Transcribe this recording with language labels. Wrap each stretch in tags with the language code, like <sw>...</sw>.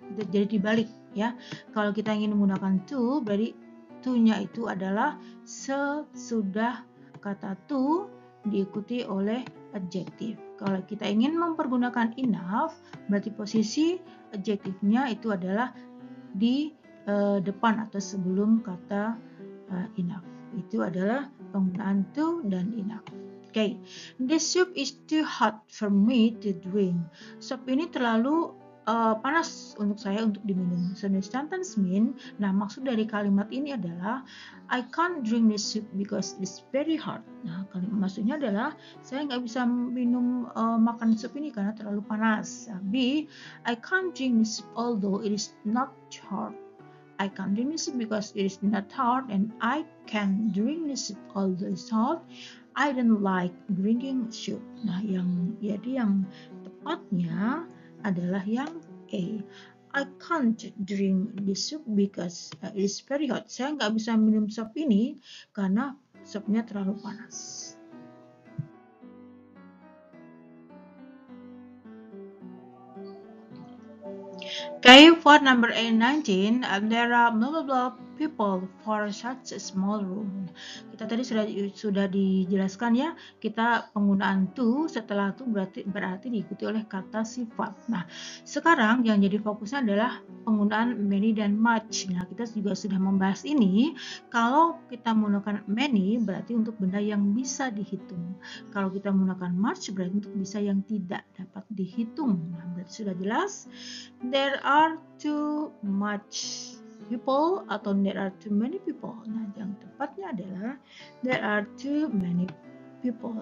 <id>Jadi dibalik ya. Kalau kita ingin menggunakan to berarti to-nya itu adalah sesudah kata to diikuti oleh adjektif. Kalau kita ingin mempergunakan enough berarti posisi adjektifnya itu adalah di depan atau sebelum kata enough. Itu adalah penggunaan to dan enough.</id> <en>Okay, this soup is too hot for me to drink.</en> <id>Sup ini terlalu panas untuk saya untuk diminum.</id> <en>So this sentence mean,</en> <id>nah maksud dari kalimat ini adalah</id> <en>I can't drink this soup because it's very hot.</en> <id>Nah maksudnya adalah saya nggak bisa minum makan sup ini karena terlalu panas.</id> <en>B, I can't drink this soup although it is not hot. I can't drink this soup because it is not hot, and I can drink this soup although it's hot. I don't like drinking soup.</en> <id>Nah, jadi yang tepatnya adalah yang A.</id> <en>I can't drink this soup because it is very hot.</en> <id>Saya nggak bisa minum sup ini karena supnya terlalu panas.</id> <en>Okay, for number 19, there are blah blah blah people for such a small room.</en> <id>Kita tadi sudah dijelaskan ya, kita penggunaan to setelah to berarti diikuti oleh kata sifat. Nah, sekarang yang jadi fokusnya adalah penggunaan many dan much. Nah, kita juga sudah membahas ini. Kalau kita menggunakan many berarti untuk benda yang bisa dihitung. Kalau kita menggunakan much berarti untuk bisa yang tidak dapat dihitung. Nah, berarti sudah jelas.</id> <en>There are too much people atau there are too many people.</en> <id>Nah, yang tepatnya adalah</id> <en>there are too many people.</en>